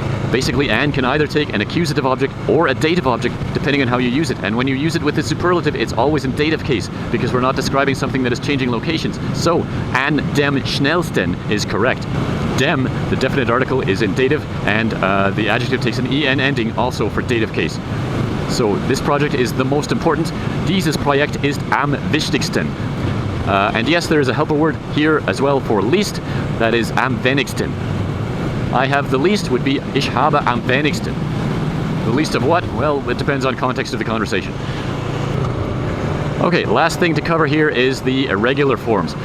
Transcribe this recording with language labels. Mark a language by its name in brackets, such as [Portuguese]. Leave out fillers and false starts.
[English] Basically, an can either take an accusative object or a dative object, depending on how you use it. And when you use it with the superlative, it's always in dative case, because we're not describing something that is changing locations. So, [German] an dem schnellsten [English] is correct. Dem, the definite article, is in dative, and the adjective takes an en ending also for dative case. So this project is the most important. [German] Dieses Projekt ist am wichtigsten. [English] And yes, there is a helper word here as well for least. That is am wenigsten. I have the least would be [German] ich habe am wenigsten. [English] The least of what? Well, it depends on context of the conversation. Okay, last thing to cover here is the irregular forms.